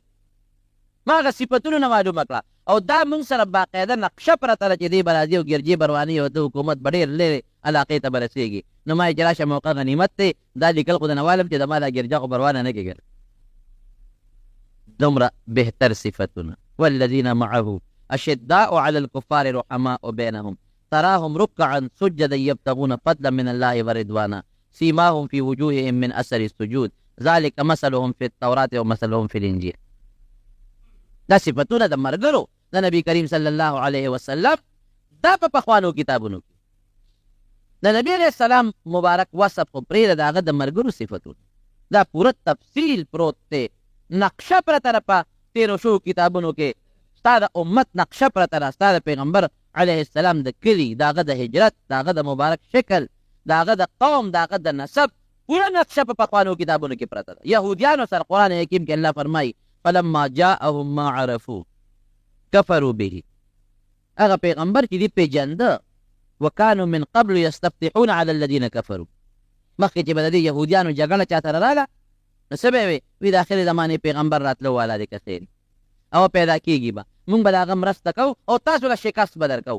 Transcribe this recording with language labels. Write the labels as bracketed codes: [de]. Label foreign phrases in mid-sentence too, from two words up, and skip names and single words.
[ps] ما هغه صفتونو نه معلومه کړه او دا موږ سره باقاعده نقشه پرته ده چې دی به راځي او ګرجې به رواني او د حکومت به ډېر لرې علاقې ته به رسېږي. نو ما یې چې راشه موقع غنیمت دی، دا لیکل خو د نه والم چې د ما دا ګرجه خو به روانه نه کېږي. دومره بهتر صفتونه. [ar] والذین معه اشداء علی الکفار رحماء بینهم تراهم رکعا سجدا یبتغون فضلا من الله ورضوانا سیماهم فی وجوههم من اثر السجود ذلک مثلهم فی التوراة ومثلهم فی الانجیل. [ps] دا صفتونه د ملګرو د نبی کریم [ar] صلی الله علیه وسلم [ps] دا په پخوانو کتابونو کې د نبی [ar] علیه السلام [ps] مبارک وصف خو پرېږده د هغه د ملګرو صفتونه دا پوره تفصیل پروت دی، نقشه پرته ده په تېرو شوو کتابونو کې. ستا د امت نقشه پرته ده، ستا د پیغمبر [ar] علیه السلام [ps] د کلي، د هغه د هجرت، د هغه د مبارک شکل، د هغه د قوم، د هغه د نسب پوره نقشه په پخوانو کتابونو کې پرته ده. یهودیانو سره قرآن حکیم کې الله فرمایي [ar] فلما جاءهم ما عرفوا کفروا به. [ps] هغه پیغمبر چې دی پیژنده [ar] وکانو من قبل یستفتحون علی الذین کفروا، [ps] مخکې چې به د دې یهودیانو جګړه چا سره راغله نو څه به یې وي د آخرې زمانې پیغمبر راتلو والا دی که خیر او پیدا کېږي به موږ به د هغه مرسته کوو او تاسو له شکست به در کوو.